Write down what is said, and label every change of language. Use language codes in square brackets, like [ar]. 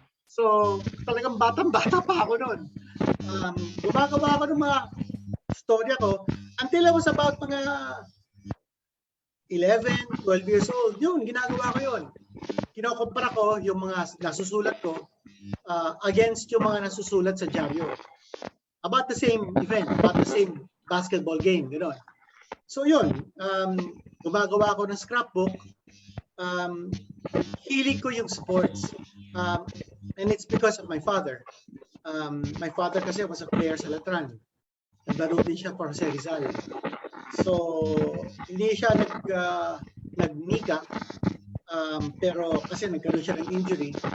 [tl] So, talagang batang-bata pa ako noon. Gumagawa ako ng mga storya ko [en] until I was about [tl] mga 11, 12 years old. Yun, ginagawa ko yun. Kinokompara ko yung mga nasusulat ko against yung mga nasusulat sa dyaryo. [en] About the same event, about the same basketball game, you know. [tl] So yun, gumagawa ako ng scrapbook. Hilig ko yung sports. [en] And it's because of my father. My father kasi was a player sa Latran. [tl] Naglaro din siya for Jose Rizal. So, hindi siya nagnika, pero kasi nagkaroon siya ng injury.